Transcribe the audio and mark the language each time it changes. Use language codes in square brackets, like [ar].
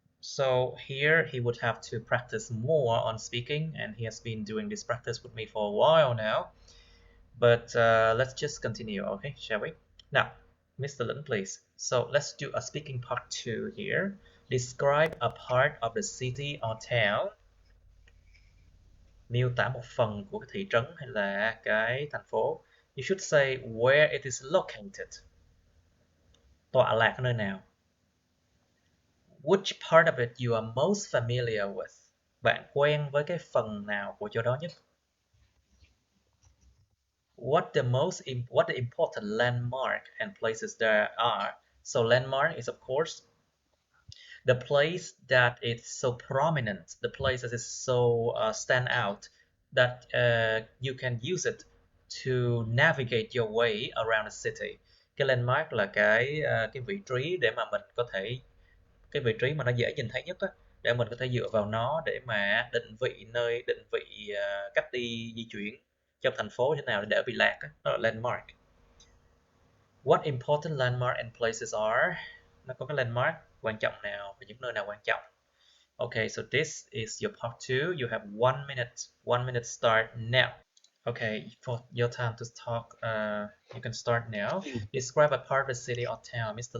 [en] So here he would have to practice more on speaking, and he has been doing this practice with me for a while now. But let's just continue, okay, shall we? Now, Mr. Lin, please. So let's do a speaking part 2 here. Describe a part of the city or town. [vi] Miêu tả một phần của cái thị trấn hay là cái thành phố. [en] You should say where it is located. [vi] Tọa lạc ở nơi nào. [en] Which part of it you are most familiar with? [vi] Bạn quen với cái phần nào của chỗ đó nhất? [en] What the important landmark and places there are? So landmark is of course the place that is so prominent, the place that is so stand out that you can use it to navigate your way around the city. [vi] Cái landmark là cái vị trí để mà mình có thể cái vị trí mà nó dễ nhìn thấy nhất á, để mình có thể dựa vào nó để mà định vị cách đi di chuyển trong thành phố thế nào để đỡ bị lạc á, đó là landmark. [en] What important landmark and places are? [vi] Nó có cái landmark quan trọng nào và những nơi nào quan trọng. [en] Okay, so this is your part 2. You have 1 minute. 1 minute start now. Okay, for your time to talk, you can start now. Describe a part of the city or town, Mr.